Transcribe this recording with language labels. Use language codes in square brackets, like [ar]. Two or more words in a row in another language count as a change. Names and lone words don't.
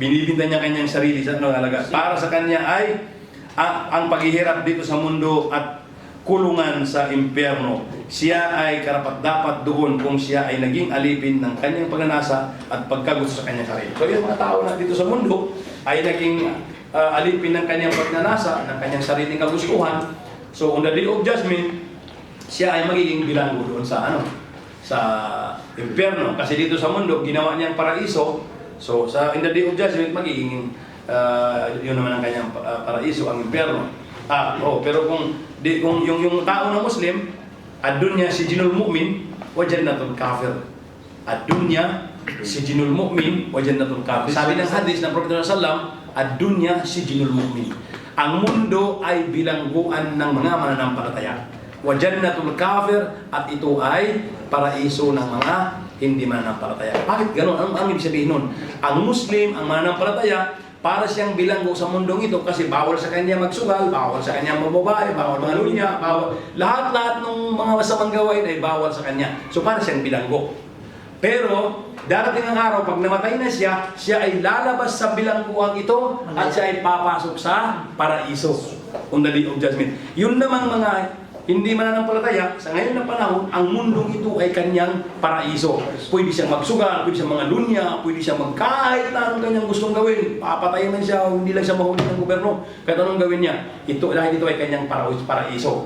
[tl] binibinta niya kanyang sarili sa halaga. Para sa kanya ay ang paghihirap dito sa mundo at kulungan sa impyerno. Siya ay karapat-dapat doon kung siya ay naging alipin ng kanyang pagnanasa at pagkagusto sa kanyang sarili. So yung mga tao na dito sa mundo ay naging alipin ng kanyang pagnanasa, ng kanyang sariling kagustuhan. [en] So on the day of judgment, [tl] siya ay magiging bilanggo doon sa sa impyerno. Kasi dito sa mundo, ginawa niyang paraiso. [en] So in the day of judgment, [tl] magiging yun naman ang kanyang paraiso, ang impyerno. Pero kung yung tao na Muslim, [ar] الدنيا سجن المؤمن وجنة الكافر. الدنيا سجن المؤمن وجنة الكافر. [tl] Sabi ng hadis ng Prophet [ar] صلى الله الدنيا سجن المؤمن. [tl] Ang mundo ay bilangguan ng mga mananampalataya. [ar] وجنة الكافر, [tl] at ito ay paraiso ng mga hindi mananampalataya. Bakit gano'n? Ang ibig sabihin nun? Ang Muslim, ang mananampalataya, para siyang bilanggo sa mundong ito kasi bawal sa kanya magsugal, bawal sa kanya mababae, bawal mga lunya, bawal lahat-lahat ng mga masamang gawain ay bawal sa kanya. So para siyang bilanggo. Pero darating ang araw, pag namatay na siya, siya ay lalabas sa bilangguang ito at siya ay papasok sa paraiso [en] on the day of judgment. [tl] Yun namang mga hindi mananampalataya, sa ngayon na panahon, ang mundong ito ay kanyang paraiso. Pwede siyang magsugal, pwede siyang mga lunya, pwede siyang magkahit na anong kanyang gustong gawin. Papatayin man siya, hindi lang siya mahuli ng gobyerno. Kahit anong gawin niya, dahil ito ay kanyang paraiso.